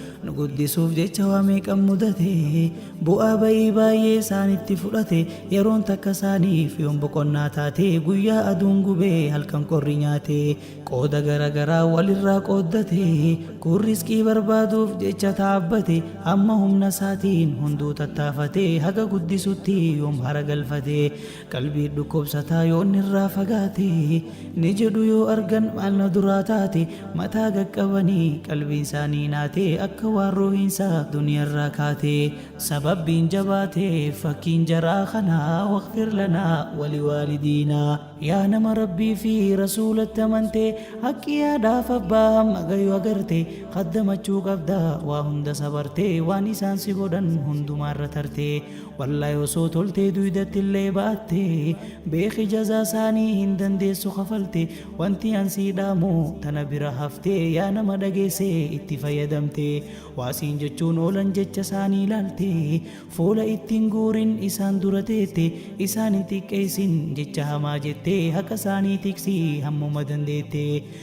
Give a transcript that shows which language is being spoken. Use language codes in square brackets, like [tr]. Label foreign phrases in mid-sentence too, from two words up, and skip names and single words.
[om] Nu guddisuuf jecha waa meeqan mudate, bu'aa ba'ii baay'ee isaanitti fudhate, yeroon takka isaaniif yoon boqonnaa taate, guyyaa aduun gubee halkan qorri nyaate, qooda garagaraa walirraa qooddate, kun rizqii barbaaduuf jecha taabbate, amma humna isaatiin hunduu tattaafate, haga guddisutti yoom hara galfate, qalbii dhukkubsataa yoon irraa fagaate, ni jedhu yoo argan maal na duraa taate, mataa gaqqabanii qalbiin isaanii naate, akka waan ruuhiinsaa duniyaarraa kaate. Sababbiin jabaate fakkiin jaraa kanaa, [ar] "واغفر لنا ولوالدينا." [om] Yaa nama Rabbii fi Rasuulatti amante, haqqi yaadaaf abbaa hamma gayu agarte, qaddamachuu qabda waa hunda sabarte, waan isaan si godhan hundumaarra tarte. Wallaahi osoo toltee duydatti illee baatte, beeki jazaa isaanii hin dandeessu kafalte, wanti an sii dhaamu tana bira hafte, yaa nama dhageesse itti fayyadamte, waasiin jechuun oolan jecha isaanii ilaalte, fuula ittiin guurin isaan dura teette, isaan hin xiqqeessin jecha hamaa jette, haqa isaanii tiksi hammuma dandeette.